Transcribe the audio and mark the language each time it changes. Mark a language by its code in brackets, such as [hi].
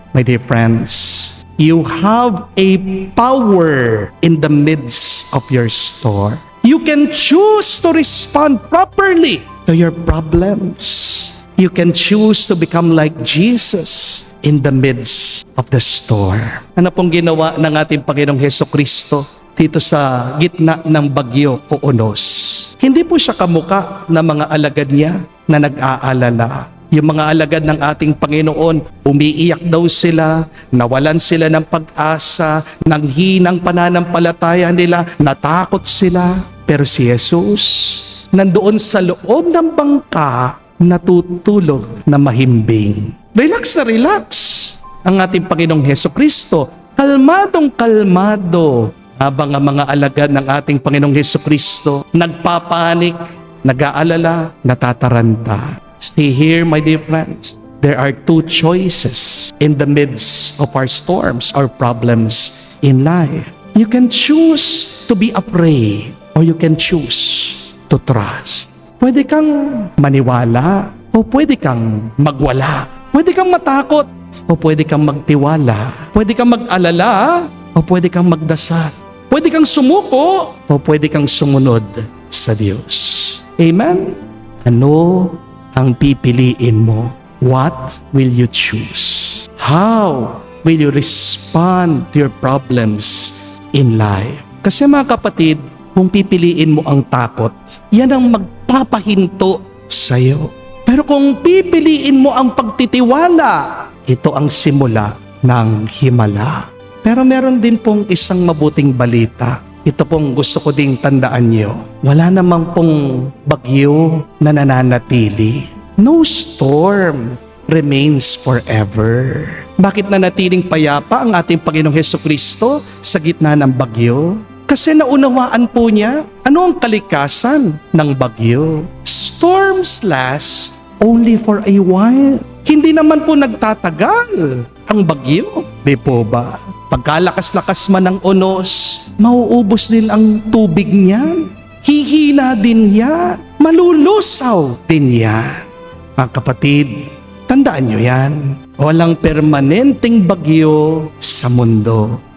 [en] My dear friends, you have a power in the midst of your storm. You can choose to respond properly to your problems. You can choose to become like Jesus in the midst of the storm. [tl] Ano pong ginawa ng ating Panginoong Hesukristo dito sa gitna ng bagyo o unos? Hindi po siya kamuka ng mga alagad niya na nag-aalala. Yung mga alagad ng ating Panginoon, umiiyak daw sila, nawalan sila ng pag-asa, ng hinang pananampalataya nila, natakot sila. Pero si Jesus, nandoon sa loob ng bangka, natutulog na mahimbing. Relax na relax ang ating Panginoong Hesukristo. Kalmadong kalmado habang ang mga alagad ng ating Panginoong Hesukristo nagpapanik, nag-aalala, natataranta. [en] See here, my dear friends, there are two choices in the midst of our storms or problems in life. You can choose to be afraid or you can choose to trust. [tl] Pwede kang maniwala o pwede kang magwala. Pwede kang matakot o pwede kang magtiwala. Pwede kang mag-alala o pwede kang magdasal. Pwede kang sumuko o pwede kang sumunod sa Diyos. [en] Amen? [tl] Ano ang pipiliin mo? [en] What will you choose? How will you respond to your problems in life? [tl] Kasi mga kapatid, kung pipiliin mo ang takot, yan ang magpapahinto sa'yo. Pero kung pipiliin mo ang pagtitiwala, ito ang simula ng himala. Pero meron din pong isang mabuting balita. Ito pong gusto ko ding tandaan nyo. Wala namang pong bagyo na nananatili. [en] No storm remains forever. [tl] Bakit nanatiling payapa ang ating Panginoong Hesukristo sa gitna ng bagyo? Kasi naunawaan po niya ano ang kalikasan ng bagyo. [en] Storms last only for a while. [tl] Hindi naman po nagtatagal ang bagyo. Di po ba? Pagkalakas-lakas man ng unos, mauubos din ang tubig niyan. Hihina din yan. Malulusaw din yan. Mga kapatid, tandaan nyo yan. Walang permanenteng bagyo sa mundo.